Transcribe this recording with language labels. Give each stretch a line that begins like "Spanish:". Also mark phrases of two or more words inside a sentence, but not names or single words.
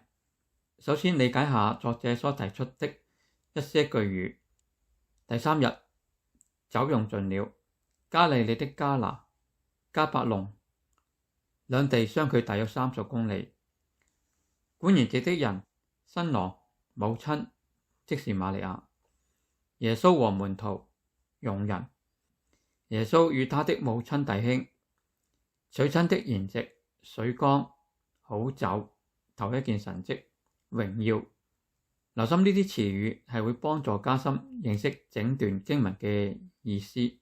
Cantonese: 首先理解下作者所提出的一些句語。第3日，酒用盡了，加利利的迦拿、迦百農兩地相距大約30公里。管筵席的人，新郎、母親，即是瑪利亞。耶穌和門徒，用人。耶穌與他的母親、弟兄，娶親的筵席，水缸，好酒，頭一件神蹟，榮耀。留心呢啲詞語係會幫助加深認識整段經文嘅意思。